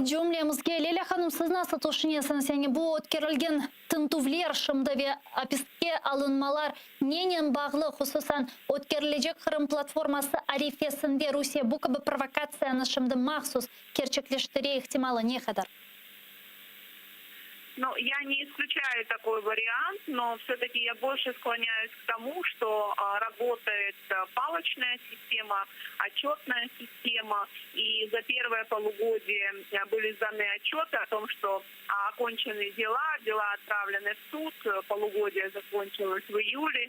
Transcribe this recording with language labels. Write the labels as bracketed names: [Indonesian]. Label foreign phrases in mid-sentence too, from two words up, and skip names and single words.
[Crimean Tatar] Cümlemizge Leyla Hanım siz nasıl düşünüyorsunuz? Yani bu ötkerilgen tintuvlar şimdi ve apiske alınmalar neyle bağlı hususan ötkerilecek Kırım platforması arifesinde Rusya bu gibi provokasyonu şimdi mahsus gerçekleştiriyor ihtimali ne kadar? [Russian] Ну, я не исключаю такой вариант, но все-таки я больше склоняюсь к тому, что работает палочная система, отчетная система. И за первое полугодие были сданы отчеты о том, что окончены дела отправлены в суд, полугодие закончилось в июле.